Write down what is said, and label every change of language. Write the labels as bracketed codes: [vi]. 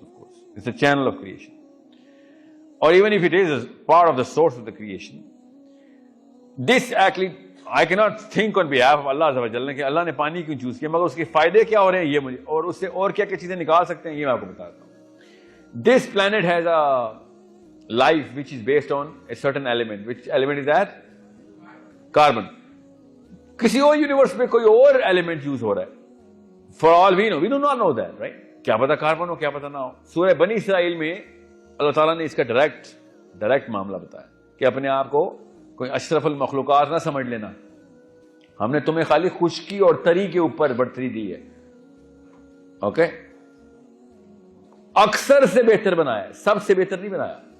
[en] of course it's the channel of creation, اور even if it is part of the source of the creation, this actually I cannot think on behalf of Allah [ur] عز و جل نے کہ اللہ نے پانی کیوں چوز کیا, مگر اس کے فائدے کیا ہو رہے ہیں یہ مجھے, اور اس سے اور کیا کیا چیزیں نکال سکتے ہیں یہ میں آپ کو بتاتا ہوں. [en] This planet has a life which is based on a certain element. Which element is that? Carbon. [ur] کسی اور یونیورس میں کوئی اور ایلیمنٹ یوز ہو رہا ہے. [en] For all we know, we do not know that, right? [ur] کیا پتا کاربن ہو, کیا پتا نہ ہو. سورہ بنی اسرائیل میں اللہ تعالیٰ نے اس کا ڈائریکٹ معاملہ بتایا کہ اپنے آپ کو کوئی اشرف المخلوقات نہ سمجھ لینا, ہم نے تمہیں خالی خشکی اور تری کے اوپر برتری دی ہے. اوکے, اکثر سے بہتر بنایا, سب سے بہتر نہیں بنایا.